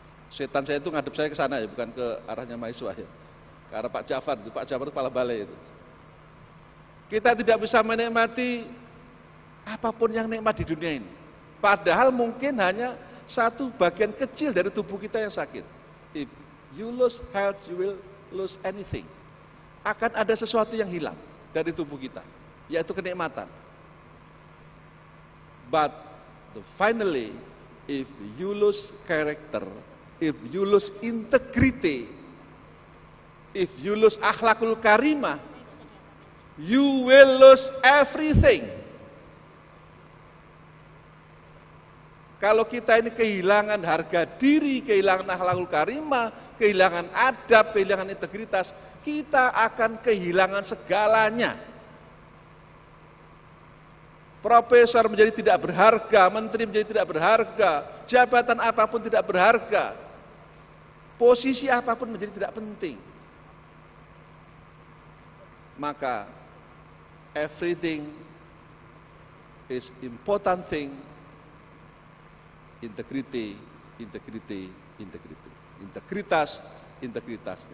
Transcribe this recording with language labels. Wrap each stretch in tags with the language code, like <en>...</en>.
<id>Setan saya itu ngadep saya ke sana ya, bukan ke arahnya mahasiswa ya. Ke arah Pak Jafar itu kepala balai itu. Kita tidak bisa menikmati apapun yang nikmat di dunia ini. Padahal mungkin hanya satu bagian kecil dari tubuh kita yang sakit.</id> <en>If you lose health, you will lose anything.</en> <id>Akan ada sesuatu yang hilang dari tubuh kita, yaitu kenikmatan.</id> <en>But finally, if you lose character, if you lose integrity, if you lose akhlakul karimah, you will lose everything.</en> <id>Kalau kita ini kehilangan harga diri, kehilangan akhlakul karimah, kehilangan adab, kehilangan integritas, kita akan kehilangan segalanya. Profesor menjadi tidak berharga, menteri menjadi tidak berharga, jabatan apapun tidak berharga, posisi apapun menjadi tidak penting.</id> <en>Maka everything is important thing, integrity, integrity, integrity,</en> <id>integritas, integritas.</id>